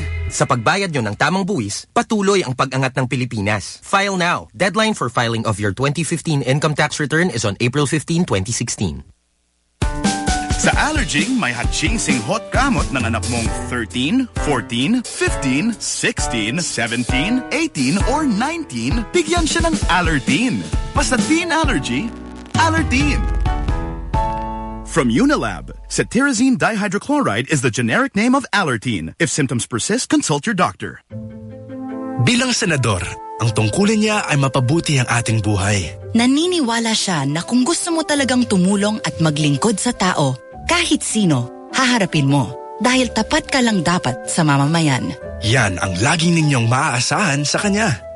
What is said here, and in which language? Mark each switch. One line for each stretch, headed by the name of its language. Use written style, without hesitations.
Filipino: Sa pagbayad nyo ng tamang buwis, patuloy ang pag-angat ng Pilipinas.
English: File now. Deadline for filing of your 2015 income tax return is on April 15, 2016.
Filipino: Sa allerging, may hachingsing hot gamot ng anak mong 13, 14, 15, 16, 17, 18, or 19, bigyan siya ng Allertine. Basta
English: teen allergy,
Filipino: Allertine.
English: From Unilab, cetirizine dihydrochloride is the generic name of Allertine. If symptoms persist, consult your doctor.
Filipino: Bilang senador, ang tungkulin niya ay mapabuti ang ating buhay. Naniniwala siya na kung gusto mo talagang tumulong at maglingkod sa tao, kahit sino, haharapin mo. Dahil tapat ka lang dapat sa mamamayan. Yan ang laging ninyong maaasahan sa kanya.